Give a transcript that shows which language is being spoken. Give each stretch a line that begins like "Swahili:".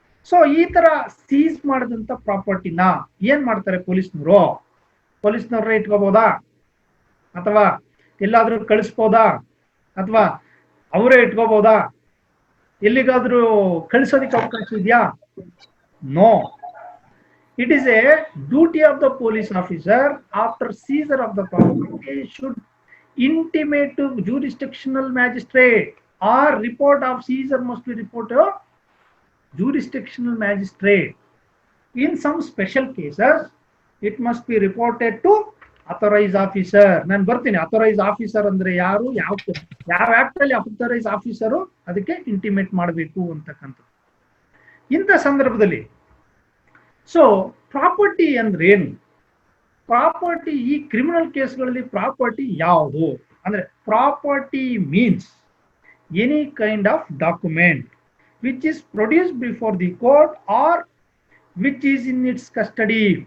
Kannada: So ಈ ತರ seize ಮಾಡಿದಂತ ಪ್ರಾಪರ್ಟಿನ ಏನ್ ಮಾಡ್ತಾರೆ ಪೊಲೀಸ್ನವ್ರೇ ಇಟ್ಕೋಬಹುದಾ, ಅಥವಾ ಎಲ್ಲಾದ್ರೂ ಕಳಿಸ್ಬೋದಾ, ಅಥವಾ ಅವರೇ ಇಟ್ಕೋಬಹುದಾ, ಎಲ್ಲಿಗಾದ್ರೂ ಕಳಿಸೋದಕ್ಕೆ ಅವಕಾಶ ಇದೆಯಾ?
English: No. It is a duty of the police officer after seizure of the property should intimate to jurisdictional magistrate, or report of seizure must be reported to jurisdictional magistrate. In some special cases, it must be reported to authorized officer.
Kannada: ನಾನು ಬರ್ತೀನಿ authorized officer ಅಂದ್ರೆ ಯಾರು, ಯಾವ act ಅಲ್ಲಿ authorized officer ಅದಕ್ಕೆ intimate ಮಾಡಬೇಕು ಅಂತಕ್ಕಂಥದ್ದು. ಇಂಥ ಸಂದರ್ಭದಲ್ಲಿ ಸೊ ಪ್ರಾಪರ್ಟಿ ಅಂದ್ರೆ ಏನು? ಪ್ರಾಪರ್ಟಿ ಈ ಕ್ರಿಮಿನಲ್ ಕೇಸ್ಗಳಲ್ಲಿ ಪ್ರಾಪರ್ಟಿ ಯಾವುದು ಅಂದ್ರೆ,
English: Property means any kind of document which is produced before the court or which is in its custody.